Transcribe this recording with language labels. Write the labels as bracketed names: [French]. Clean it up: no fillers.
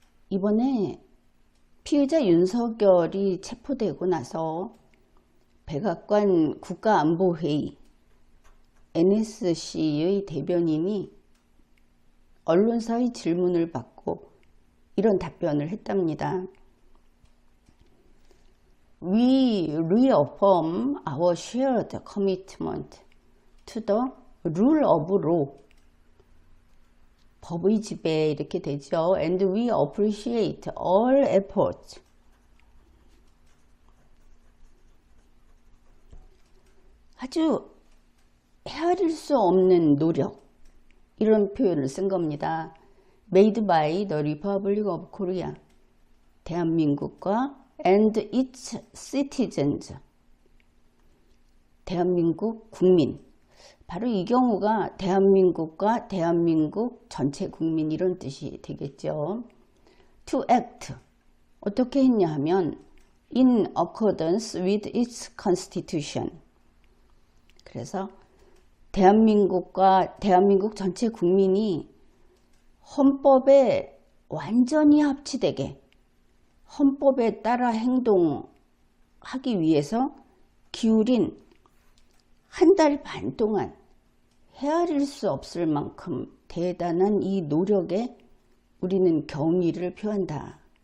[Korean] 이번에 피의자 윤석열이 체포되고 나서 백악관 국가안보회의 NSC의 대변인이 언론사의 질문을 받고 이런 답변을 했답니다. [English] We reaffirm our shared commitment to the rule of law. [Korean] 법의 지배 이렇게 되죠. [English] And we appreciate all efforts. [Korean] 아주 헤아릴 수 없는 노력, 이런 표현을 쓴 겁니다. [English] Made by the Republic of Korea. [Korean] 대한민국과 [English] and its citizens. [Korean] 대한민국 국민. 바로 이 경우가 대한민국과 대한민국 전체 국민 이런 뜻이 되겠죠. [English] To act. [Korean] 어떻게 했냐 하면 [English] in accordance with its constitution. [Korean] 그래서 대한민국과 대한민국 전체 국민이 헌법에 완전히 합치되게 헌법에 따라 행동하기 위해서 기울인 한 달 반 동안 헤아릴 수 없을 만큼 대단한 이 노력에 우리는 경의를 표한다.